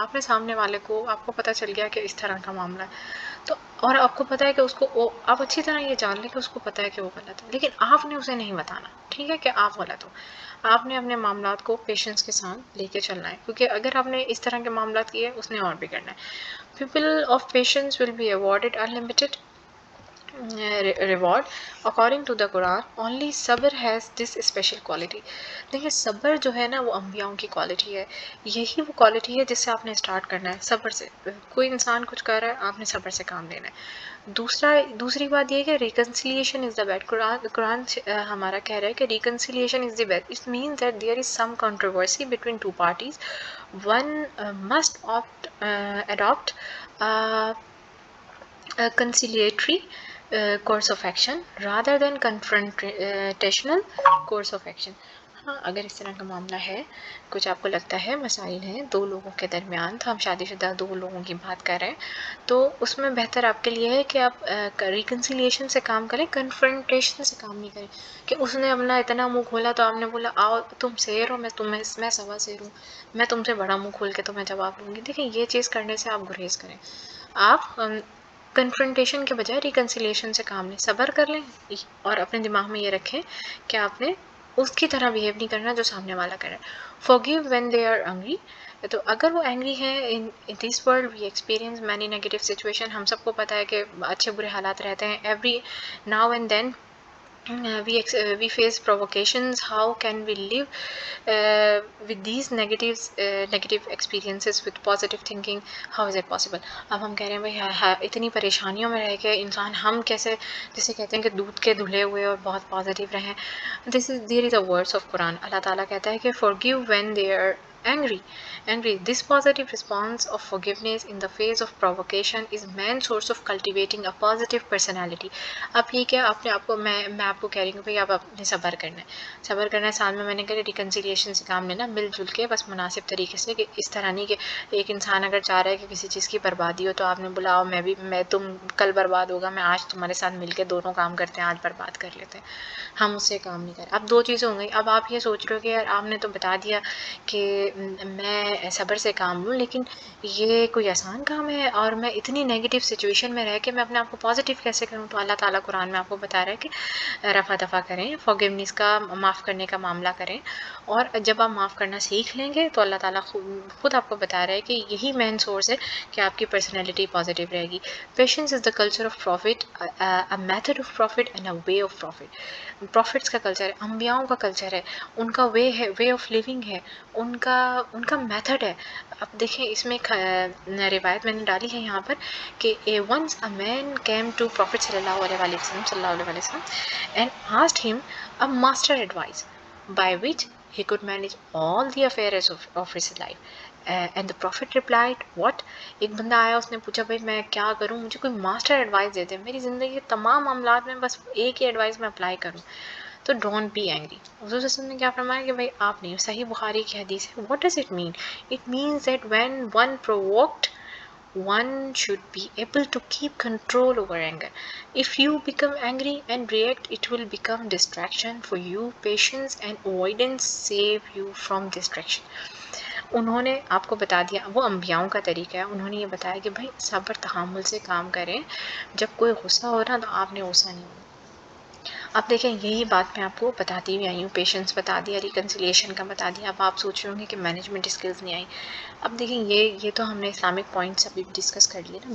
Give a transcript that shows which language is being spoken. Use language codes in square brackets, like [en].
[ur] آپ نے سامنے والے کو, آپ کو پتہ چل گیا کہ اس طرح کا معاملہ ہے, تو اور آپ کو پتہ ہے کہ اس کو, آپ اچھی طرح یہ جان لیں کہ اس کو پتہ ہے کہ وہ غلط ہے, لیکن آپ نے اسے نہیں بتانا. ٹھیک ہے, کہ آپ غلط ہو. آپ نے اپنے معاملات کو پیشنس کے ساتھ لے کے چلنا ہے, کیونکہ اگر آپ نے اس طرح کے معاملات کیے, اس نے اور بھی کرنا ہے. [en] People of patience will be awarded unlimited reward according to the Quran. Only sabr has this special quality. [ur] دیکھیں, صبر جو ہے نا وہ انبیاؤں کی کوالٹی ہے. یہی وہ کوالٹی ہے جس سے آپ نے اسٹارٹ کرنا ہے, صبر سے. کوئی انسان کچھ کر رہا ہے, آپ نے صبر سے کام لینا ہے. دوسری بات یہ ہے کہ [en] Reconciliation is the best. [ur] قرآن ہمارا کہہ رہا ہے کہ [en] Reconciliation is the best. It means that there is some controversy between two parties. One must adopt a conciliatory course of action rather than confrontational course of action. [ur] ہاں, اگر اس طرح کا معاملہ ہے, کچھ آپ کو لگتا ہے مسائل ہیں دو لوگوں کے درمیان, تو ہم شادی شدہ دو لوگوں کی بات کر رہے ہیں, تو اس میں بہتر آپ کے لیے ہے کہ آپ ریکنسیلیشن سے کام کریں, کنفرنٹیشن سے کام نہیں کریں. کہ اس نے اپنا اتنا منہ کھولا تو آپ نے بولا آؤ تم شیر ہو, میں سوا شیر ہوں, میں تم سے بڑا منہ کھول کے تمہیں جواب دوں گی. دیکھیں, یہ چیز کرنے سے آپ گریز کریں. آپ کنفرنٹیشن کے بجائے ریکنسیلیشن سے کام لیں, صبر کر لیں, اور اپنے دماغ میں یہ رکھیں کہ آپ نے اس کی طرح بیہیو نہیں کرنا جو سامنے والا کرے. [en] forgive when they are angry. [ur] تو اگر وہ اینگری ہیں, [en] in this world we experience many negative situation. [ur] ہم سب کو پتہ ہے کہ اچھے برے حالات رہتے ہیں. [en] every now and then we face provocations. How can we live with these negative experiences with positive thinking? How is it possible? [ur] اب ہم کہہ رہے ہیں بھائی اتنی پریشانیوں میں رہ کے انسان, ہم کیسے, جسے کہتے ہیں کہ دودھ کے دھلے ہوئے اور بہت پازیٹیو رہیں. [en] there is a words of Quran. [ur] اللہ تعالیٰ کہتا ہے کہ [en] forgive when they are angry. This positive response of forgiveness in the face of provocation is main source of cultivating a positive personality. [ur] اب یہ کیا, میں آپ کو کہہ رہی ہوں بھائی آپ اپنے صبر کرنا ہے. سال میں نے کہا ریکنسیلیشن سے کام لینا, مل جل کے, بس مناسب طریقے سے, کہ اس طرح نہیں کہ ایک انسان اگر چاہ رہا ہے کہ کسی چیز کی بربادی ہو, تو آپ نے بولا تم کل برباد ہوگا, میں آج تمہارے ساتھ مل کے دونوں کام کرتے ہیں, آج برباد کر لیتے ہیں. ہم اس سے کام نہیں کریں. اب دو چیزیں ہوں گئی. اب آپ یہ سوچ رہے ہو کہ یار آپ نے تو بتا دیا کہ میں صبر سے کام لوں, لیکن یہ کوئی آسان کام ہے, اور میں اتنی نیگیٹو سچویشن میں رہ کے میں اپنے آپ کو پازیٹیو کیسے کروں. تو اللہ تعالیٰ قرآن میں آپ کو بتا رہا ہے کہ رفع دفع کریں, فارگیونیس کا, معاف کرنے کا معاملہ کریں. اور جب آپ معاف کرنا سیکھ لیں گے تو اللہ تعالیٰ خود آپ کو بتا رہا ہے کہ یہی مین سورس ہے کہ آپ کی پرسنالٹی پازیٹیو رہے گی. [en] Patience is the culture of prophet, a method of prophet and a way of prophet. [ur] Prophets کا کلچر ہے, انبیاؤں کا کلچر ہے, ان کا وے آف لیونگ ہے, ان کا میتھڈ ہے. اب دیکھیں, اس میں روایت میں نے ڈالی ہے یہاں پر کہ [en] once a man came to Prophet صلی اللہ علیہ وسلم and asked him a master advice by which he could manage all the affairs of his life. And the Prophet replied, what? [ur] ایک بندہ آیا, اس نے پوچھا بھائی میں کیا کروں, مجھے کوئی ماسٹر ایڈوائس دے دے, میری زندگی کے تمام معاملات میں بس ایک ہی ایڈوائس میں اپلائی کروں. تو [en] Don't be angry. [ur] حضور صلی اللہ علیہ وسلم نے کیا فرمایا کہ بھائی آپ نہیں. صحیح بخاری کی حدیث ہے. [en] what does it mean? It means that when one provoked one should be able to keep control over anger. If you become angry and react, it will become distraction for you. Patience and avoidance save you from distraction. [ur] انہوں نے آپ کو بتا دیا، وہ انبیاؤں کا طریقہ ہے، انہوں نے یہ بتایا کہ بھائی صبر تحمل سے کام کریں، جب کوئی غصہ ہو رہا تو آپ نے غصہ نہیں ہونا. اب دیکھیں یہی بات میں آپ کو بتاتی ہوئی آئی ہوں، پیشنس بتا دیا، ریکنسیلیشن کا بتا دیا. اب آپ سوچ رہے ہوں گے کہ مینجمنٹ اسکلز نہیں آئی. اب دیکھیں یہ تو ہم نے اسلامک پوائنٹس ابھی ڈسکس کر لیے نا.